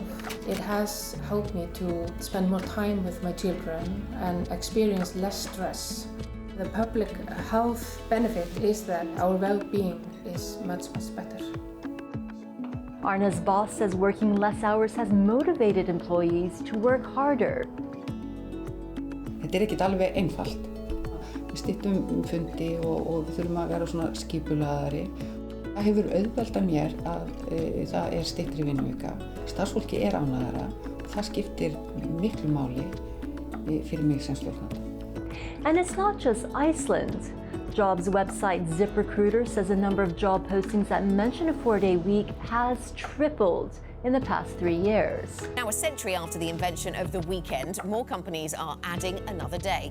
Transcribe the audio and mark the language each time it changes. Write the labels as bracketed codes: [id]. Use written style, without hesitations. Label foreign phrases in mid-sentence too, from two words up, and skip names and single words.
[en] It has helped me to spend more time with my children and experience less stress. The public health benefit is that our well-being is much better. Arna's boss says working less hours has motivated employees to work harder. [is] Þetta ekkert alveg einfalt. Við styttum fundi og við þurfum að vera svona skipulagðari. Það hefur auðvelda mér að það styttri vinnuvika. Starfsfólki ánægðara og það skiptir miklu máli fyrir mig sem stjórnanda. [en] And it's not just Iceland. Jobs website ZipRecruiter says the number of job postings that mention a 4-day week has tripled in the past 3 years. Now, a century after the invention of the weekend, more companies are adding another day.